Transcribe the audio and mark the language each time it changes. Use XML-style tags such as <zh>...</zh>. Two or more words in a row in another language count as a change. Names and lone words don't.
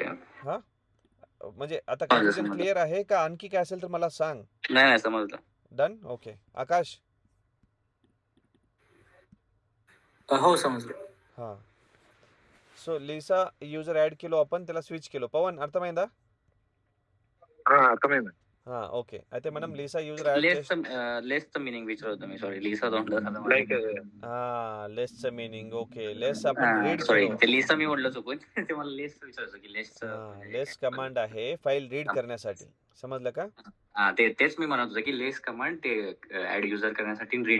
<mr>हा, म्हणजे आता कन्फ्युजन क्लिअर आहे का, आणखी काय असेल तर मला सांग. नाही समजलं.</mr> <en>Done. Okay,</en> <mr>आकाश. हो समजलं. हा, सो Lisa</mr> <en>user add</en> <mr>केलो आपण, त्याला स्विच केलो.</mr> <te>पवन अर्थమైందా? అర్థమైంది. हा ओके అయితే మనం లీసా</te> <en>user add</en> <te>చేసి</te> <mr>लेसचं मिनिंग विचारत होतो मी, सॉरी लिसा तोंड झालं Like लेसचं मीनिंग ओके लेस आपण रीड सॉरी, केलो ते लिसा मी म्हणलं चुकून ते मला लेस विचारायचं की लेसचं हा म्हणजे लेस काय? कमांड आहे</mr> <en>file read</en> <mr>करण्यासाठी समजलं का तेच मी म्हणत होतो की लेस कमांड ते</mr> <en>add user</en> <mr>करण्यासाठी रीड</mr>